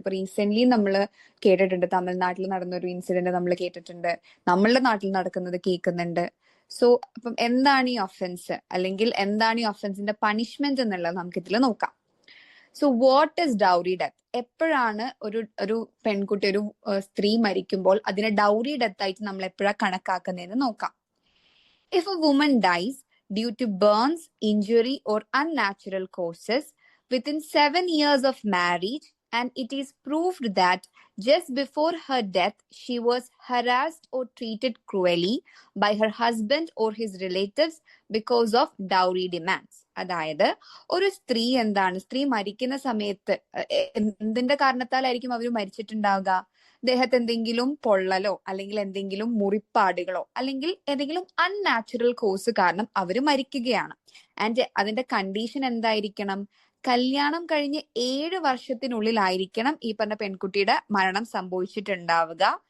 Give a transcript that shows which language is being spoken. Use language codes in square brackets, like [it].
[ml] ഇപ്പൊ റീസെന്റ്ലി നമ്മൾ കേട്ടിട്ടുണ്ട്, തമിഴ്നാട്ടിൽ നടന്ന ഒരു ഇൻസിഡന്റ് നമ്മൾ കേട്ടിട്ടുണ്ട്, നമ്മളുടെ നാട്ടിൽ നടക്കുന്നത് കേൾക്കുന്നുണ്ട്. സോ അപ്പം എന്താണ് ഈ ഒഫൻസ്, അല്ലെങ്കിൽ എന്താണ് ഈ ഒഫൻസിന്റെ പണിഷ്മെന്റ് എന്നുള്ളത് നമുക്ക് ഇതിൽ നോക്കാം. [en] So what is dowry death? [ml] എപ്പോഴാണ് ഒരു പെൺകുട്ടി, ഒരു സ്ത്രീ മരിക്കുമ്പോൾ അതിനെ ഡൗറി ഡെത്ത് ആയിട്ട് നമ്മൾ എപ്പോഴാണ് കണക്കാക്കുന്നതെന്ന് നോക്കാം. [en] If a woman dies due to burns, injury, or unnatural causes within 7 years of marriage, and it is proved that just before her death she was harassed or treated cruelly by her husband or his relatives because of dowry demands. [ml] അതായത് ഒരു സ്ത്രീ മരിക്കുന്ന സമയത്ത് എന്തിന്റെ കാരണത്താലായിരിക്കും അവർ മരിച്ചിട്ടുണ്ടാവുക? ദേഹത്ത് എന്തെങ്കിലും പൊള്ളലോ അല്ലെങ്കിൽ എന്തെങ്കിലും മുറിപ്പാടുകളോ അല്ലെങ്കിൽ ഏതെങ്കിലും അൺനാച്ചുറൽ കോസ് കാരണം അവര് മരിക്കുകയാണ്. ആൻഡ് അതിന്റെ കണ്ടീഷൻ എന്തായിരിക്കണം? കല്യാണം കഴിഞ്ഞ് 7 വർഷത്തിനുള്ളിലായിരിക്കണം ഈ പറഞ്ഞ പെൺകുട്ടിയുടെ മരണം സംഭവിച്ചിട്ടുണ്ടാവുക.